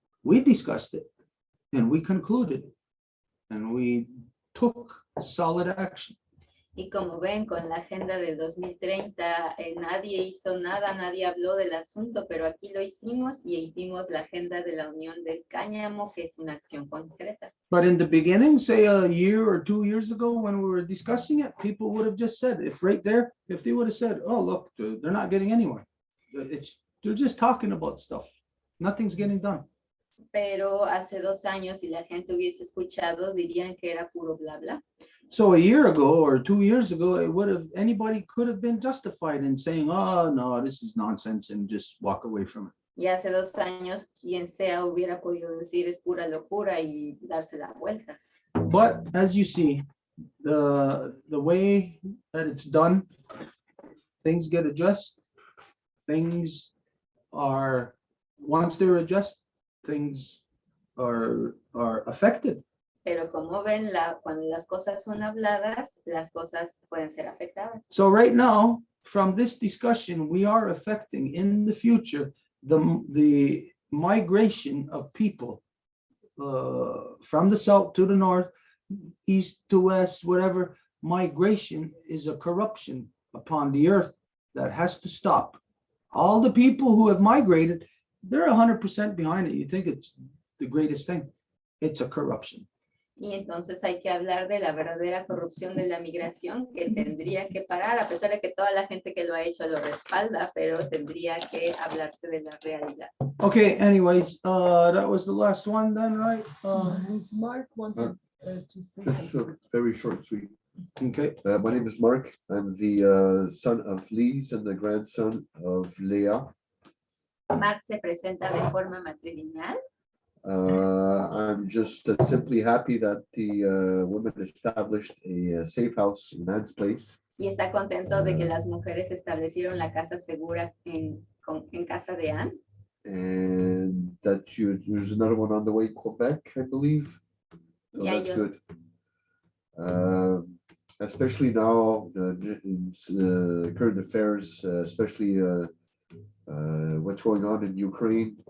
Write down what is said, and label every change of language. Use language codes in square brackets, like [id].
[en] We discussed it, and we concluded, and we took solid action. [es] Y como ven, con la agenda del 2030, nadie hizo nada, nadie habló del asunto, pero aquí lo hicimos y hicimos la agenda de la Unión del Cáñamo, que es una acción concreta. [en] But in the beginning, say a year or 2 years ago, when we were discussing it, people would have just said, if right there, if they would have said, oh, look, they're not getting anywhere. They're just talking about stuff. Nothing's getting done. [es] Pero hace 2 años, si la gente hubiese escuchado, dirían que era puro bla bla. [en] So a year ago or 2 years ago, it would have, anybody could have been justified in saying, oh, no, this is nonsense, and just walk away from it. [es] Y hace 2 años, quien sea hubiera podido decir es pura locura y darse la vuelta. [en] But as you see, the way that it's done, things get adjusted. Things are, once they're adjusted, things are affected. [es] Pero como ven, cuando las cosas son habladas, las cosas pueden ser afectadas. [en] So right now, from this discussion, we are affecting in the future the migration of people from the south to the north, east to west, whatever. Migration is a corruption upon the earth that has to stop. All the people who have migrated, they're 100% behind it. You think it's the greatest thing. It's a corruption. [es] Y entonces hay que hablar de la verdadera corrupción de la migración que tendría que parar, a pesar de que toda la gente que lo ha hecho lo respalda, pero tendría que hablarse de la realidad. [en] Okay, anyways, that was the last one then, right? Mark wanted to say Just something. very short, sweet. Okay, My name is Mark. I'm the son of Lise and the grandson of Leah. [es] Mark se presenta de forma matrilineal. [en] I'm just simply happy that the women established a safe house in Anne's place. [es] Y está contento de que las mujeres establecieron la casa segura en casa de Anne. [en] And that there's another one on the way, Quebec, I believe. So Yeah, that's yeah. good. Especially now in current affairs, especially what's going on in Ukraine.